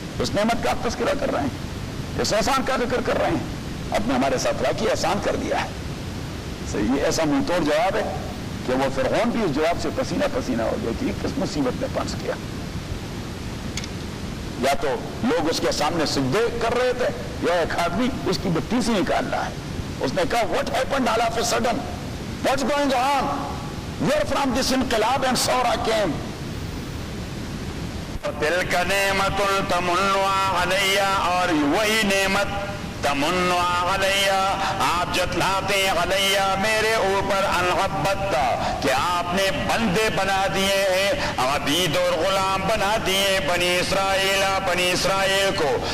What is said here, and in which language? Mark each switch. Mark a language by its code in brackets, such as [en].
[ur] اس نعمت کا آپ تذکرہ کر رہے ہیں, اس احسان کا ذکر کر رہے ہیں, آپ نے ہمارے ساتھ واقعی احسان کر دیا ہے. صحیح. یہ ایسا منہ توڑ جواب ہے کہ وہ فرعون بھی اس جواب سے پسینہ پسینہ ہو گیا کہ کس مصیبت میں پھنس گیا. یا تو لوگ اس کے سامنے سجدے کر رہے تھے, یا ایک آدمی اس کی بتیسی نکال رہا ہے. اس نے کہا [en] what happened all of a sudden, what's going on, where from this انقلاب and Sora came. [ar] تِلْكَ نِعْمَةٌ تَمُنُّهَا عَلَيَّ, [ur] اور وہی نعمت [ar] تَمُنُّهَا عَلَيَّ, [ur] آپ جتلاتے علیہ میرے اوپر, [ar] أَنْ عَبَّدْتَ, [ur] کہ آپ نے بندے بنا دیے ہیں, عبید اور غلام بنا دیے بنی اسرائیل کو.